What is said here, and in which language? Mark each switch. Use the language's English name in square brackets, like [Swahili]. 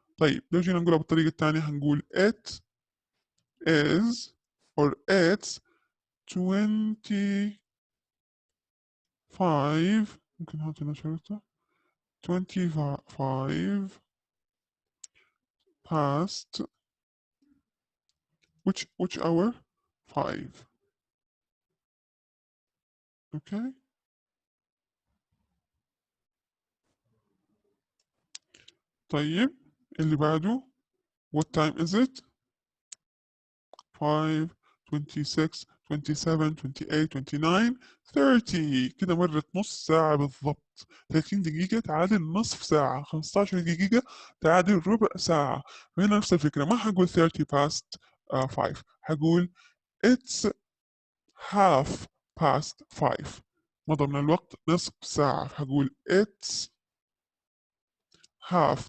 [Arabic] طيب لو جينا نقولها بالطريقة الثانية هنقول [English] it is or it's 25 [Arabic] ممكن نحط هنا شرطة 25 past which hour؟ 5 اوكي. طيب اللي بعده [English] what time is it؟ 5 26 27 28 29 30. [Arabic] كده مرت نص ساعة بالضبط. 30 دقيقة تعادل نصف ساعة، 15 دقيقة تعادل ربع ساعة. فهنا نفس الفكرة، ما حقول 30 past 5، حقول [English] it's half past 5. [Arabic] مضى من الوقت نصف ساعة، حقول [English] it's half.